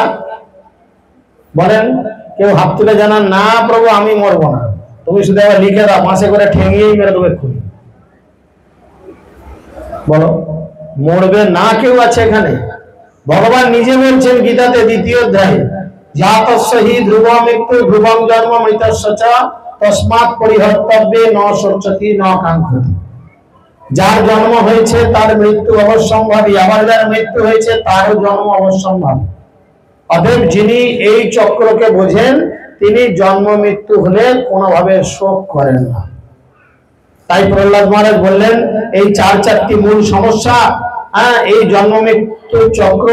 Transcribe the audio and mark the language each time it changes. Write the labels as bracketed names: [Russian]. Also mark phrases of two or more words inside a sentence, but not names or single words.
[Bangla] বলেন, কেউ হাত তুলে জানান, না প্রভু আমি মরবো না। তুমি শুধু আবার লিখে দাও, মাসে করে ঠেঙিয়েই মেরে দেবো এক্ষুনি। বলো, মরবে না কেউ আছে এখানে? ভগবান নিজে বলছেন গীতাতে 2য় অধ্যায়ে, [Sanskrit] জাতস্য হি ধ্রুব মৃত্যু ধ্রুবং জন্ম মৃতস্য চ তস্মাৎ পরিহর্তব্যে ন শোচতি ন কাঙ্ক্ষতি। [Bangla] যার জন্ম হয়েছে তার মৃত্যু অবশ্যম্ভাবী, আবার যার মৃত্যু হয়েছে তারও জন্ম অবশ্যম্ভাবী। অতএব যিনি এই চক্রকে বোঝেন, তিনি জন্ম মৃত্যু হলে কোনোভাবে শোক করেন না। তাই প্রহ্লাদ মহারাজ বললেন, এই 4টি মূল সমস্যা হ্যাঁ, এই জন্ম মৃত্যু চক্র।